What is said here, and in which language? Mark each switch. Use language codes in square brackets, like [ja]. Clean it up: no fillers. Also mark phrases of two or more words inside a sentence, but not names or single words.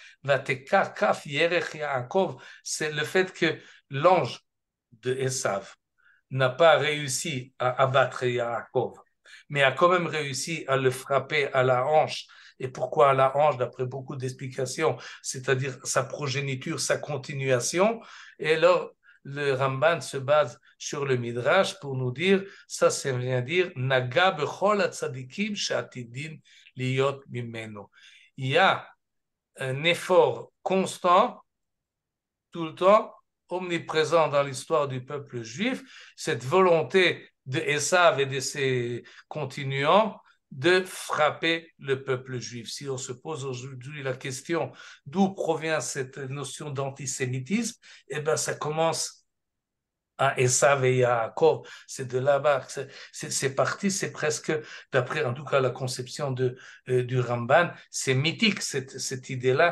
[fr] C'est le fait que l'ange de Esav n'a pas réussi à abattre Yaakov, mais a quand même réussi à le frapper à la hanche. Et pourquoi à la hanche, d'après beaucoup d'explications, c'est-à-dire sa progéniture, sa continuation. Et alors, le Ramban se base sur le Midrash pour nous dire, ça vient dire, [he] נגע בכל הצדיקים שעתידין להיות ממנו. [fr] Il y a un effort constant, tout le temps, omniprésent dans l'histoire du peuple juif, cette volonté de Esav et de ses continuants de frapper le peuple juif. Si on se pose aujourd'hui la question d'où provient cette notion d'antisémitisme, eh bien ça commence à Esav et Yaakov, c'est de là-bas, c'est parti, c'est presque, d'après en tout cas la conception du Ramban, c'est mythique cette idée-là,